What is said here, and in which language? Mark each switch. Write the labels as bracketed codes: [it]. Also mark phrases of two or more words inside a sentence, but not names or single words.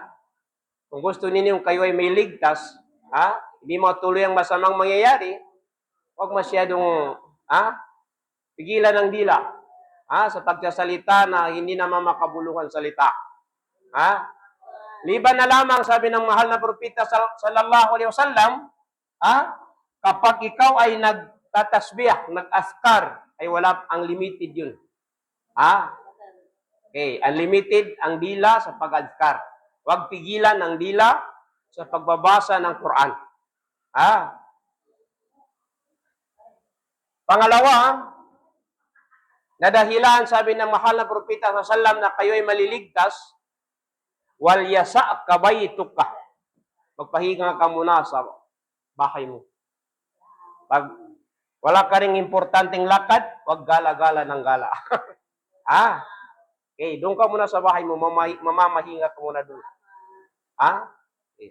[tl] Kung gusto ninyong kayo ay may ligtas, hindi matuloy ang masamang mangyayari, huwag masyadong pigilan ng dila sa pagsasalita na hindi naman makabuluhan salita. Liban na lamang, sabi ng mahal na propeta [ar] صلى الله عليه وسلم, [tl] kapag ikaw ay nagtatasbih, nag-askar, ay wala, ang limited yun. Okay, unlimited ang dila sa pag-askar. Huwag pigilan ang dila sa pagbabasa ng Quran. Pangalawa, na dahilan, sabi ng mahal na propeta [ar] صلى الله عليه وسلم, [tl] na kayo ay maliligtas, [ar] وليسعك بيتك. [tl] Magpahinga ka muna sa bahay mo. Pag wala ka ring importanteng lakad, wag gala-gala ng gala. Okay, doon ka muna sa bahay mo, mamamahinga ka muna doon. Okay.